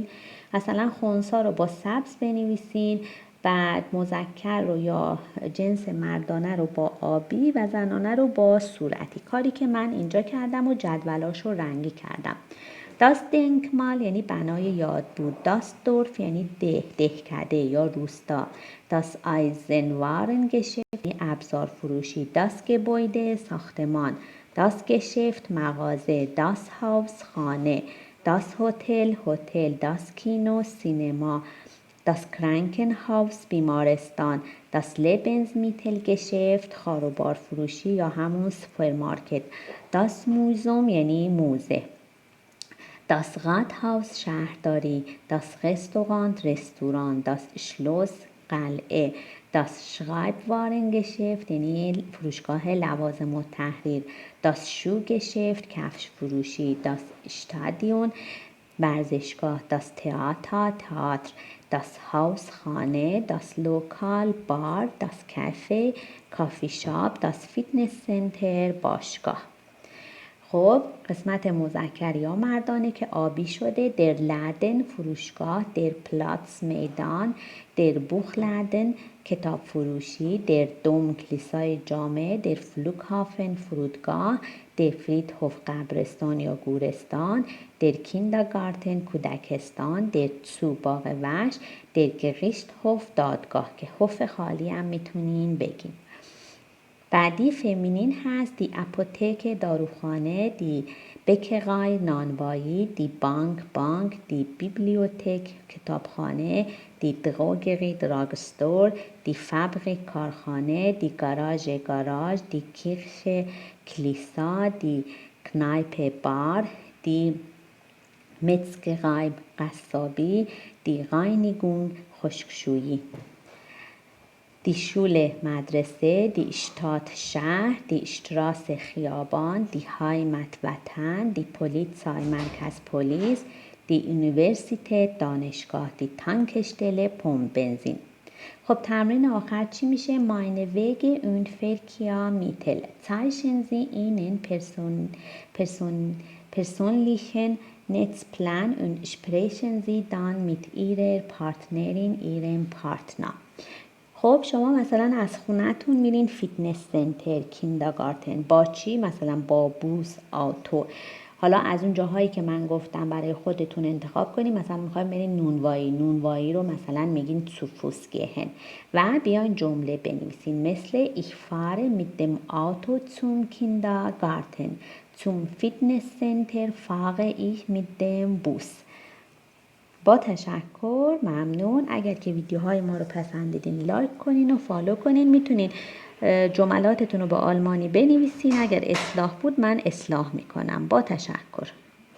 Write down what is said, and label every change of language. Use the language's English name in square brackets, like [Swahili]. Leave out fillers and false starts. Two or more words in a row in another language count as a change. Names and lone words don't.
[Persian] مثلا خنثی رو با سبز بنویسین، بعد مذکر رو یا جنس مردانه رو با آبی و زنانه رو با صورتی. کاری که من اینجا کردم و جدولاش رو رنگی کردم. [German] Das Denkmal [Persian] یعنی بنای یاد بود. [German] Das Dorf [Persian] یعنی دهکده یا روستا. [German] Das Eisenwarengeschäft [Persian] یعنی ابزار فروشی. [German] Das Gebäude ساختمان. Das Geschäft مغازه. Das Haus خانه. Das Hotel هتل. Das Kino سینما. Das Krankenhaus بیمارستان. Das Lebensmittelgeschäft [Persian] خاروبار فروشی یا همون سوپرمارکت. [German] Das Museum [Persian] یعنی موزه. [German] Das Rathaus شهرداری. Das Restaurant رستوران. Das Schloss قلعه. Das Schreibwarengeschäft [Persian] یعنی فروشگاه لوازم التحریر. [German] Das Schuhgeschäft [Persian] کفش فروشی. [German] Das Stadion ورزشگاه. Das Theater تئاتر. Das Haus خانه. Das Lokal بار. Das Café کافی شاپ. Das Fitnesscenter باشگاه. [Persian] خب قسمت مذکر یا مردانه که آبی شده. [German] der Laden فروشگاه. der Platz میدان. der Buchladen [Persian] کتاب فروشی. [German] der Dom [Persian] کلیسای جامع. [German] der Flughafen فرودگاه. der Friedhof [Persian] قبرستان یا گورستان. [German] der Kindergarten کودکستان. der Zoo [Persian] باغ وحش. [German] der Gerichtshof [Persian] دادگاه که هوف خالی هم میتونین بگین. بعدی فمینین هست. [German] die Apotheke داروخانه. die Bäckerei نانوایی. die Bank. die Bibliothek کتابخانه. die Drogerie دراگستور. die Fabrik کارخانه. die Garage. die Kirche کلیسا. die Kneipe بار. die Metzgerei قصابی. die Reinigung خشکشویی. die Schule مدرسه. die Stadt شهر. die Straße خیابان. die Heimat وطن. die Polizei مرکز پلیس. die Universität دانشگاه. die Tankstelle پمپ بنزین. [Persian] خب تمرین آخر چی میشه؟ [German] Meine Wege und Verkehrsmittel. Zeichnen Sie Ihnen persönlichen Netzplan und sprechen Sie dann mit Ihrer Partnerin, Ihrem Partner. [Persian] خب شما مثلا از خونه‌تون میرین فیتنس سنتر، کیندرگارتن. با چی؟ مثلا با بوس، آتو. حالا از اون جاهایی که من گفتم برای خودتون انتخاب کنین. مثلا میخوایم برین نونوایی رو مثلا میگین [German] zu Fuß gehen [Persian] و بیاین جمله بنویسین مثل [German] ich fahre mit dem Auto zum Kindergarten. Zum Fitnesscenter fahre ich mit dem Bus. [Persian] با تشکر، ممنون. اگر که ویدیوهای ما رو پسندیدین لایک کنین و فالو کنین. میتونین جملاتتون رو به آلمانی بنویسین. اگر اصلاح بود من اصلاح میکنم. با تشکر.